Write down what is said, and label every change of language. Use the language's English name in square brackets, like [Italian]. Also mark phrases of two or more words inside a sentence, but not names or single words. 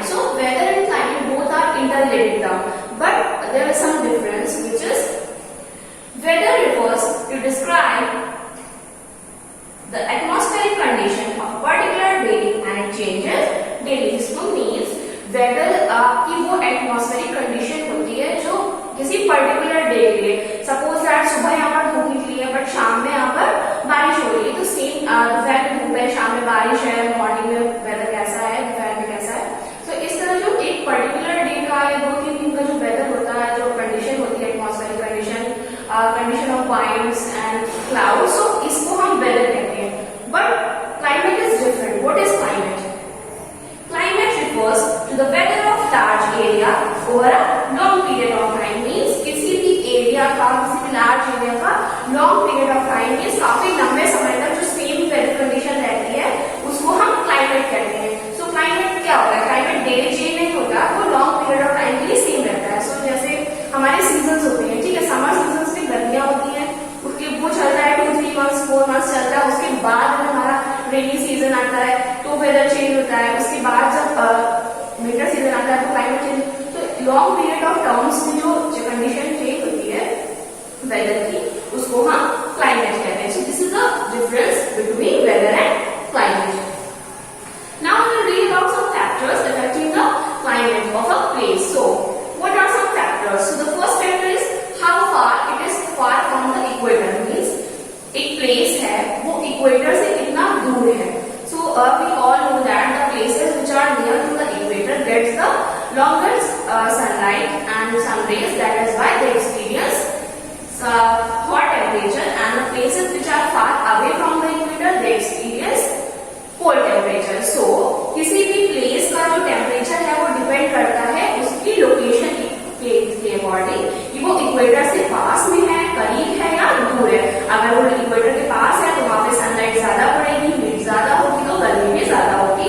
[English] So, weather and climate both are interrelated terms, but there is some difference, which is weather refers to describe the atmospheric condition of a particular day and it changes daily. [Hindi] इसको means weather की वो [English] atmospheric condition [Hindi] होती है जो किसी [English] particular day [Hindi] के लिए, [English] suppose that [Hindi] सुबह यहाँ पर धूप निकली है बट शाम में यहाँ पर बारिश हो रही है, तो सेम दोपहर में धूप है, शाम में बारिश है, मॉर्निंग में वेदर कैसा है, दोपहर में कैसा है. तो इस तरह जो एक [English] particular day [Hindi] का या 2-3 दिन का जो वेदर होता है, जो कंडीशन होती है, [English] atmospheric condition of winds and clouds, [Hindi] सो इसको हम वेदर कहते हैं. [English] but climate is different. what is climate? Climate refers to the weather of large area over a long period of time. [Hindi] Means किसी भी एरिया का, किसी भी [English] large area [Hindi] का [English] long period of time, [Hindi] मीन्स काफी लंबे समय तक जो [English] same weather condition [Hindi] रहती है उसको हम क्लाइमेट कहते हैं. सो क्लाइमेट क्या होता है? क्लाइमेट [English] daily change [Hindi] नहीं होता, वो [English] long period of time [Hindi] के लिए सेम रहता है. सो जैसे हमारे सीजन होते हैं, ठीक है, [English] summer season [Hindi] में गर्मियां होती हैं, उसके वो चलता है 2-3 मंथ्स 4 मंथ्स चलता है, उसके बाद हमारा [English] rainy season [Hindi] आता है तो [English] weather change [Hindi] होता है, उसके बाद जब [English] winter season [Hindi] आता है तो [English] climate change. [Hindi] तो [English] long period of terms [Hindi] में जो कंडीशन चेंज होती है वेदर की, उसको हम क्लाइमेट कहते हैं. [English] so this is the difference between weather and climate. now we will read about some factors affecting the climate of a place. so what are some factors? so the first factor is how far it is far from the equator. [Hindi] मींस एक प्लेस है वो इक्वेटर से कितना दूर है. [English] So we all know that the places which are near to the equator gets the longest sunlight and sun rays. That is why they experience hot temperature, and the places which are far away from the equator they experience cold temperature. [Hindi] So किसी भी प्लेस का जो टेम्परेचर है वो डिपेंड करता है उसकी लोकेशन के अकॉर्डिंग, कि वो इक्वेटर से पास में है, करीब है या दूर है. अगर वो इक्वेटर के पास है तो वहां पे सनलाइट ज्यादा पड़ेगी, हीट ज्यादा होगी, तो गर्मी भी ज्यादा होगी.